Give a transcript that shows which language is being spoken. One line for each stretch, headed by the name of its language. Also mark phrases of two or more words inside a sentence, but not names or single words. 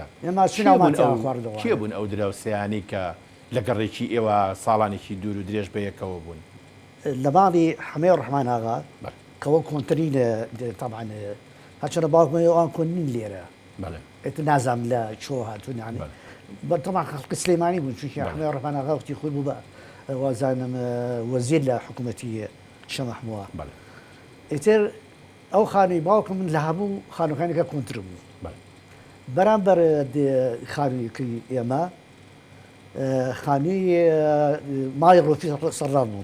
Central Kurdish: کێ بوون ئەو دراوسیانی کە لە گەڕێکی ئێوە ساڵانێکی دوور و درێژ بە یەکەوە بوون؟ لە ماڵی حەمێ ڕەحمان ئاغا کەەوە کۆنتترین هەچەنە باوکمەوە ئەوان کۆنین لێرە. بەڵێ ئێت نازام لە چۆ هاتوون، یانی طبعا خلق سليماني بوون چونکی بله. حمێ ڕەحمان ئاغا وقتی خۆی بوو بە وازانم وەزیر لە حکوومەتی شەمەحمووە بەڵێ ئیتر ئەو خانووی باوکم من لە هەموو خانووەکانەکە کۆنتر بوو بەڵێ بەرامبەر خانوویەکەی ئێمە خانووی ماڵی ڕۆفی سەراب بوو